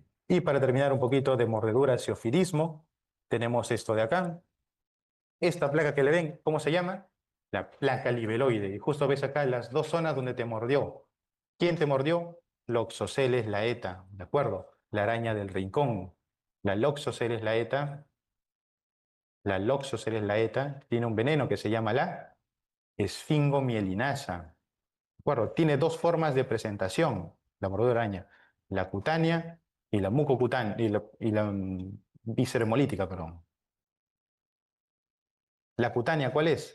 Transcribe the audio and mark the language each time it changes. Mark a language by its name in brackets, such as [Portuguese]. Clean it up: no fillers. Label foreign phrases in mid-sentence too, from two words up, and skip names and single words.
[Spanish] Y para terminar un poquito de mordedura, cefidismo, tenemos esto de acá. Esta placa que le ven, ¿cómo se llama? La placa libeloide. Y justo ves acá las dos zonas donde te mordió. ¿Quién te mordió? Loxoceles laeta, ¿de acuerdo? La araña del rincón. La Loxoceles laeta, la Loxoceles laeta tiene un veneno que se llama la esfingomielinasa. ¿De acuerdo? Tiene dos formas de presentación, la mordedura de araña, la cutánea y la mucocutánea, y la visceromolítica, perdón. La cutánea, ¿cuál es?